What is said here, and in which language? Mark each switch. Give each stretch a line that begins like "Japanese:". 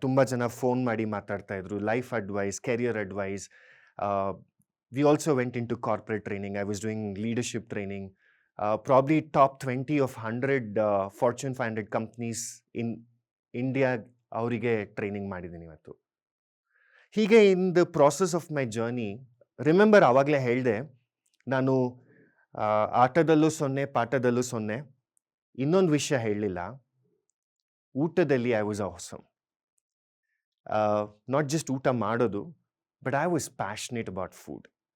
Kannada: ತುಂಬ ಜನ ಫೋನ್ ಮಾಡಿ ಮಾತಾಡ್ತಾ ಇದ್ರು, life advice, career advice.
English: We also went into corporate training. I was doing leadership training. Probably top 20 of 100 Fortune 500 companies in India
Kannada: ಅವರಿಗೆ training ಮಾಡಿದ್ದೀನಿ ಇವತ್ತು. ಹೀಗೆ
English: in the process of my journey, remember
Kannada: ಆವಾಗಲೇ ಹೇಳಿದೆ, ನಾನು ಆಟದಲ್ಲೂ 0, ಪಾಠದಲ್ಲೂ 0. ಇನ್ನೊಂದು ವಿಷಯ ಹೇಳಲಿಲ್ಲ,
English: ಊಟದಲ್ಲಿ I was awesome. Not just
Kannada: ಊಟ ಮಾಡೋದು,
English: But I was passionate about food.